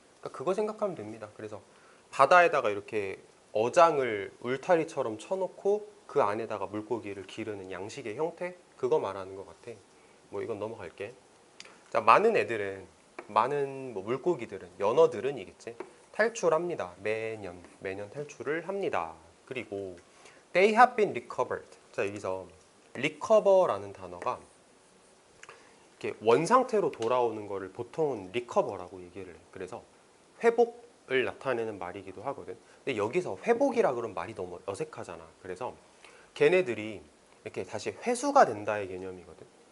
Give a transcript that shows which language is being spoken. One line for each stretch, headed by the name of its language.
Korean: 그러니까 그거 생각하면 됩니다. 그래서 바다에다가 이렇게 어장을 울타리처럼 쳐놓고 그 안에다가 물고기를 기르는 양식의 형태? 그거 말하는 것 같아. 뭐 이건 넘어갈게. 자, 많은 뭐 물고기들은 연어들은이겠지. 탈출합니다. 매년 탈출을 합니다. 그리고
English: they have been recovered.
Korean: 자, 여기서 recover라는 단어가 이렇게 원상태로 돌아오는 거를 보통은 recover라고 얘기를 해. 그래서 회복을 나타내는 말이기도 하거든. 근데 여기서 회복이라 그런 말이 너무 어색하잖아. 그래서 걔네들이 이렇게 다시 회수가 된다의 개념이거든.